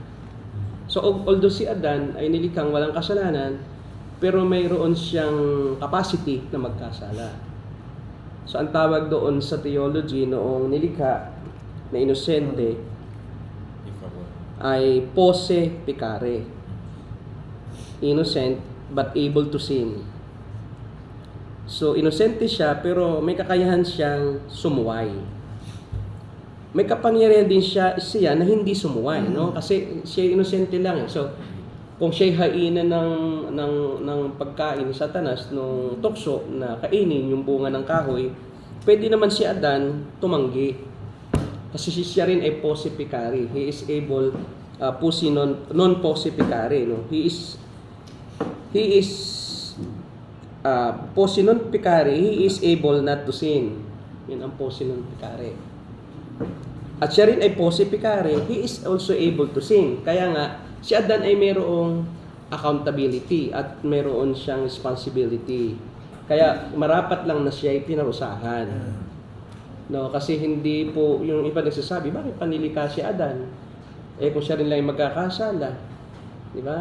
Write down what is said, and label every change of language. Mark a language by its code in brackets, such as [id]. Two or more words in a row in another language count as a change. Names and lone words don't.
[tl] So although si Adan ay nilikhang walang kasalanan, pero mayroon siyang capacity na magkasala. So ang tawag doon sa theology noong nilikha na inosente ay [la] posse peccare. [en] Innocent but able to sin. [tl] So inosente siya pero may kakayahan siyang sumuway. May kapangyarihan din siya na hindi sumuway, no? Kasi siya inosente lang. So kung siya haina ng pagkain ni Satanas nung tukso na kainin yung bunga ng kahoy, pwede naman si Adan tumanggi. Kasi siya rin ay [la] posse peccare. [en] He is able [la] posse non posse peccare, no? [en] He is [la] posse non peccare. [en] He is able not to sin. [tl] Yun ang [la] posse non peccare. [tl] At siya rin ay [la] posse peccare. [en] He is also able to sin. [tl] Kaya nga si Adan ay mayroong accountability at mayroon siyang responsibility Kaya marapat lang na siya ay pinarusahan. No, kasi hindi po yung iba nagsasabi, bakit panilika si Adan? Eh kung siya rin lang ay magkakasala, di ba?